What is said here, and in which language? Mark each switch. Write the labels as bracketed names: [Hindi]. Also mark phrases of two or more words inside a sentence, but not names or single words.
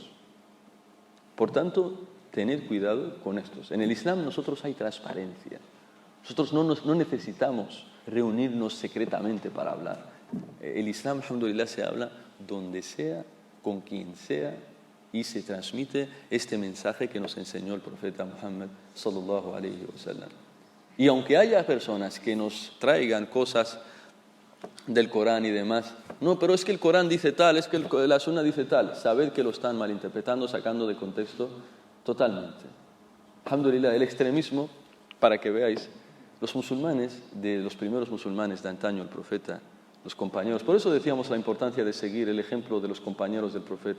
[Spanish] Por tanto, tener cuidado con estos. En el Islam nosotros hay transparencia. Nosotros no necesitamos reunirnos secretamente para hablar. El Islam, alhamdulillah, se habla donde sea, con quien sea, y se transmite este mensaje que nos enseñó el profeta Muhammad [Arabic] صلى الله عليه وسلم. [Spanish] Y aunque haya personas que nos traigan cosas del Corán y demás, no, pero es que el Corán dice tal, es que la Sunna dice tal, sabed que lo están malinterpretando, sacando de contexto totalmente. Alhamdulillah, el extremismo, para que veáis, los musulmanes, de los primeros musulmanes de antaño, el profeta, los compañeros, por eso decíamos la importancia de seguir el ejemplo de los compañeros del profeta.